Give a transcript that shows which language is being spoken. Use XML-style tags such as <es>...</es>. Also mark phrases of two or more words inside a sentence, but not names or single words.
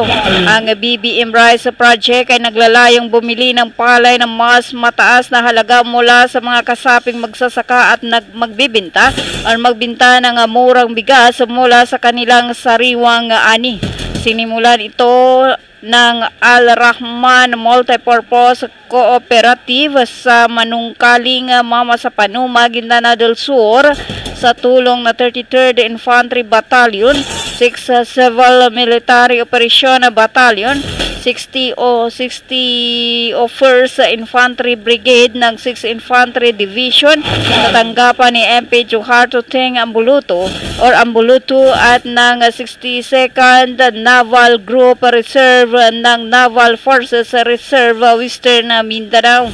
<tl>Ang BBM Rice Project ay naglalayong bumili ng palay ng mas mataas na halaga mula sa mga kasaping magsasaka at magbibenta o magbenta ng murang bigas mula sa kanilang sariwang ani. Sinimulan ito ng Al-Rahman Multipurpose Cooperative sa Manungkaling, Mama sa Panuma, Maguindanao del Sur sa tulong na 33rd Infantry Battalion, 6th Civil Military Operation Battalion, 61st Infantry Brigade ng 6th Infantry Division sa tanggapan ni MP Juharto Teng Ambuluto at ng 62nd Naval Group Reserve ng Naval Forces Reserve Western Mindanao.</tl>